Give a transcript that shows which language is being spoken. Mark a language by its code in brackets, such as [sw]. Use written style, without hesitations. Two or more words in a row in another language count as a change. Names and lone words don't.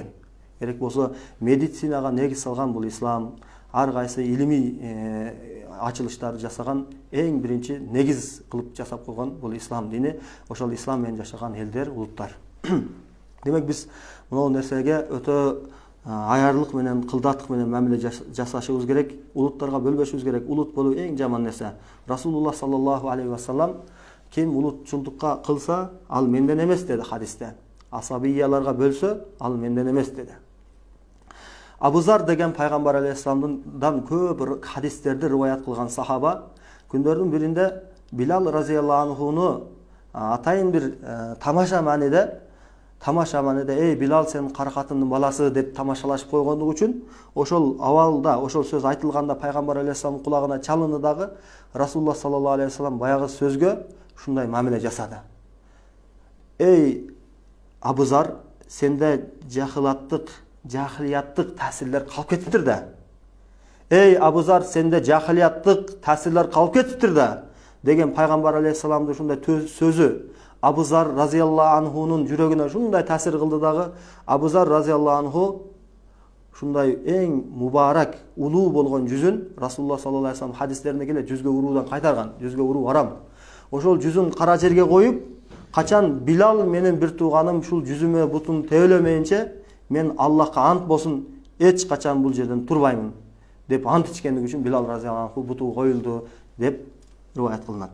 [ky] Керек болсо медицинага негиз салган бул ислам, ар кайсы илимий ачылыштарды жасаган эң биринчи негиз кылып жасап койгон бул ислам дини. Ошол ислам менен жашаган элдер, улуттар. Демек биз мынау нерсеге өтө аярлык менен, кылдаттык менен мамиле жасашыбыз керек, улуттарга бөлбөшүбүз керек. Улут болуу эң жаман нерсе. [ar] رسول الله صلى الله عليه وسلم [ky] ким улутчулдукка кылса, ал менден эмес деди хадисте. Асабияларга бөлсө, ал менден эмес деди. Абузар деген пайгамбар алейхиссаламдан көп хадистерди риваят кылган сахаба, күндөрдүн биринде Билал [ar] رضي الله عنه [ky] атайын бир тамаша мааниде эй Билал, сен каракатындын баласы деп тамашалашып койгондугу үчүн ошол абалда, ошол сөз айтылганда пайгамбар алейхиссаламдын кулагына чалынды дагы [ar] رسول الله صلى الله عليه وسلم [ky] баягы сөзгө ушундай мамиле жасады. Эй Абузар, сенде жахилияттык таасирлер калып кетиптир да. Эй Абузар, сенде жахилияттык таасирлер калып кетиптир да деген пайгамбар алейхиссаламдын ушундай сөзү Абузар [ar] رضي الله عنه [ky] жүрөгүнө ушундай таасир кылды дагы. Абузар [ar] رضي الله عنه [ky] ушундай эң мубарак, улуу болгон жүзүн [ar] رسول الله صلى الله عليه وسلم [ky] хадистеринде келе жүзгө уруудан кайтарган. Жүзгө уруу арам. Ошол жүзүн кара жерге коюп, качан Билал менен бир тууганым ушул жүзүмө бутун тебелемейинче мен Аллахка ант болсун, эч качан бул жерден турбаймын деп ант ичкендиги үчүн Билал [ar] رضي الله عنه [ky] буту коюлду деп риваят кылынат.